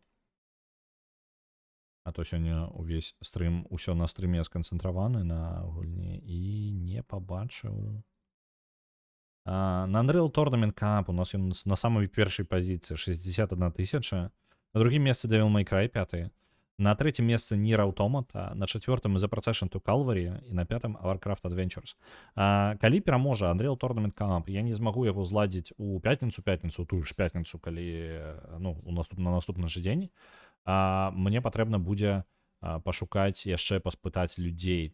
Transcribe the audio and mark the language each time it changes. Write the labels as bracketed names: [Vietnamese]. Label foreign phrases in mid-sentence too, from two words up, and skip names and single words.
[Belarusian] А то сёння увесь стрым, усё на стрыме сканцэнтраваны на гульні і не пабачыў. На Unreal Tournament Cup у нас ён на самой першай пазіцыі 61 000. На другім месцы Devil May Cry 5. [Russian] На третьем [Belarusian] месцы Nier Automata. [Russian] На четвертом The Procession to Calvary. [Belarusian] І на пятым Warcraft Adventures. Калі пераможа Unreal Tournament Cup, я не змагу яго зладзіць у пятніцу, тую ж пятніцу, калі на наступны же дзень. Мне патрэбна будзе пашукаць яшчэ паспытаць людзей.